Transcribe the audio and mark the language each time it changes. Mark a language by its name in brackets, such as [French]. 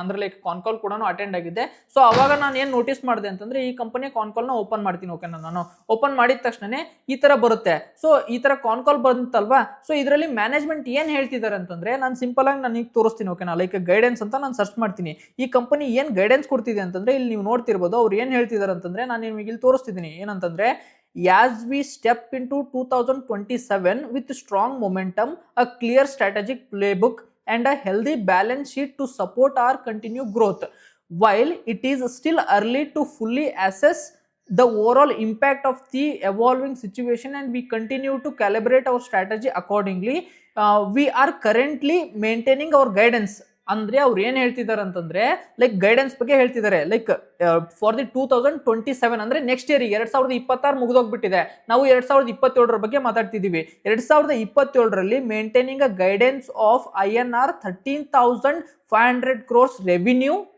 [Kannada] ಅಂದ್ರೆ ಲೈಕ್ ಕಾಲ್ ಕೂಡ ಅಟೆಂಡ್ ಆಗಿದ್ದೆ. ಸೊ ಅವಾಗ ನಾನು ಏನ್ ನೋಟಿಸ್ ಮಾಡಿದೆ ಅಂತಂದ್ರೆ ಈ ಕಂಪನಿ ಕಾಲ್ ನ ಓಪನ್ ಮಾಡ್ತೀನಿ, ಓಕೆನಾ. ನಾನು ಓಪನ್ ಮಾಡಿದ ತಕ್ಷಣ ಈ ತರ ಬರುತ್ತೆ. ಸೊ ಈ ತರ ಕಾಲ್ ಬಂತಲ್ವಾ, ಸೊ ಇದರಲ್ಲಿ ಮ್ಯಾನೇಜ್ಮೆಂಟ್ ಏನ್ ಹೇಳ್ತಿದ್ದಾರೆ ಅಂತಂದ್ರೆ ನಾನು ಸಿಂಪಲ್ ಆಗಿ ನಾನು ಈಗ ತೋರಿಸ್ತೀನಿ, ಓಕೆನಾ. ಲೈಕ್ ಗೈಡೆನ್ಸ್ ಅಂತ ನಾನು ಸರ್ಚ್ ಮಾಡ್ತೀನಿ. ಈ ಕಂಪನಿ ಏನ್ ಗೈಡೆನ್ಸ್ ಕೊಡ್ತಿದೆ ಅಂತಂದ್ರೆ ಇಲ್ಲಿ ನೀವು ನೋಡ್ತಿರ್ಬೋದು ಅವ್ರು ಏನ್ ಹೇಳ್ತಿದ್ದಾರೆ ಅಂತಂದ್ರೆ ನಾನು ನಿಮಗೆ ಇಲ್ಲಿ ತೋರಿಸ್ತಿದ್ದೀನಿ. ಏನಂತಂದ್ರೆ [English] as we step into 2027 with strong momentum, a clear strategic playbook and a healthy balance sheet to support our continued growth. While it is still early to fully assess the overall impact of the evolving situation and we continue to calibrate our strategy accordingly, we are currently maintaining our guidance. [Kannada] ಅಂದ್ರೆ ಅವ್ರು ಏನ್ ಹೇಳ್ತಿದ್ದಾರೆ ಅಂತಂದ್ರೆ like guidance ಬಗ್ಗೆ ಹೇಳ್ತಿದ್ದಾರೆ. [English] like for the 2027 [Kannada] ಅಂದ್ರೆ next year 2026 ಮುಗಿದೋಗ್ಬಿಟ್ಟಿದೆ, ನಾವು 2027 ಬಗ್ಗೆ ಮಾತಾಡ್ತಿದೀವಿ. [English] 2027ರಲ್ಲಿ maintaining a guidance of INR 13,500 crores revenue.